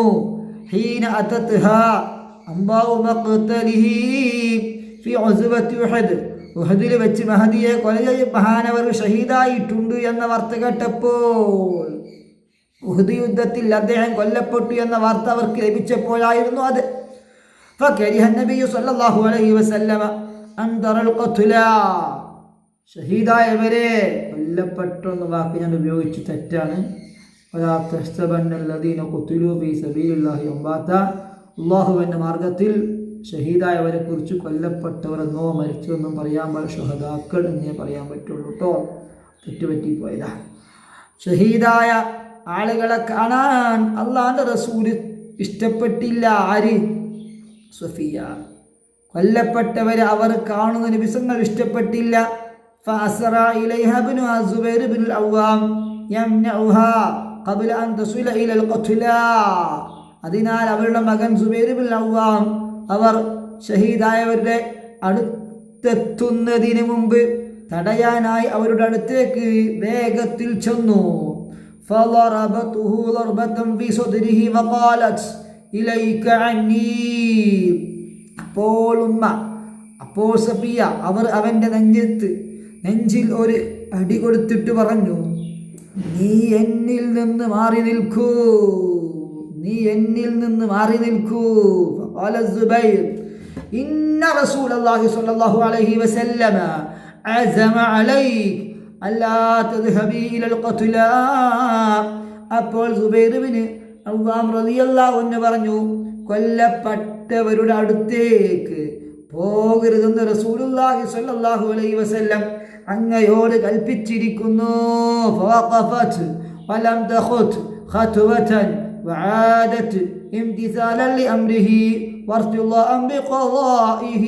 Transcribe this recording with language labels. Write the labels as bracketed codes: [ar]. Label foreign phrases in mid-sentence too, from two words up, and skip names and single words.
[ar] حين أتتها أنباء مقتله في غزوة أحد. [ml] ഉഹദിൽ വെച്ച് മഹദിയെ കൊല ചെയ്ത് മഹാനവർ ഷഹീദായിട്ടുണ്ട് എന്ന വാർത്ത കേട്ടപ്പോൾ, ഉഹദ് യുദ്ധത്തിൽ അദ്ദേഹം കൊല്ലപ്പെട്ടു എന്ന വാർത്ത അവർക്ക് ലഭിച്ചപ്പോഴായിരുന്നു അത്. [ar] فكره النبي صلى الله عليه وسلم أن ترى القتلى. [ml] ഷഹീദായവരെ കൊല്ലപ്പെട്ടെന്ന വാക്ക് ഞാൻ ഉപയോഗിച്ച് തെറ്റാണ്. അള്ളാഹുവിൻ്റെ മാർഗത്തിൽ ഷഹീദായവരെ കുറിച്ച് കൊല്ലപ്പെട്ടവരെന്നോ മരിച്ചതെന്നും പറയാൻ പാടില്ല, ഷുഹദാക്കൾ എന്നേ പറയാൻ പറ്റുള്ളൂ കേട്ടോ. തെറ്റുപറ്റിപ്പോയതാ. ഷഹീദായ ആളുകളെ കാണാൻ അള്ളാഹുവിൻ്റെ റസൂല് ഇഷ്ടപ്പെട്ടില്ല. ആര്? സഫിയ. കൊല്ലപ്പെട്ടവരെ അവർ കാണുന്ന നിമിഷങ്ങൾ ഇഷ്ടപ്പെട്ടില്ല. [ar] فأسرع إليها ابن الزبير بن العوام يمنعها قبل أن تصل إلى القتلى. [ml] അതിനാൽ അവരുടെ മകൻ സുബൈർ ബിൻ അവ്വാം അവർ ഷഹീദായവരുടെ അടുത്തെത്തുന്നതിന് മുമ്പ് തടയാനായി അവരുടെ അടുത്തേക്ക് വേഗത്തിൽ ചെന്നു. [ar] فضربته ضربة في صدره وقالت إليك عني. [ml] അപ്പോൾ സഫിയ അവർ അവൻ്റെ നെഞ്ചിൽ ഒരു അടി കൊടുത്തിട്ട് പറഞ്ഞു, നീ എന്നിൽ നിന്ന് മാറി നിൽക്കൂ, നീ എന്നിൽ നിന്ന് മാറി നിൽക്കൂ. [ar] فقال الزبير إن رسول الله صلى الله عليه وسلم عزم عليك ألا تذهبي إلى القتلى. [ml] അപ്പോൾ സുബൈർ ഇബ്നു അവ്വാം [ar] رضي الله عنه [ml] പറഞ്ഞു, കൊല്ലപ്പെട്ടവരുടെ അടുത്തേക്ക് പോകരുതെന്ന് [ar] رسول الله صلى الله عليه وسلم [ml] അങ്ങയോട് കൽപ്പിച്ചിരിക്കുന്നു. [ar] فوقفت ولم تخط خطوة وعادت امتثالا لأمره وارتضاء بقضائه.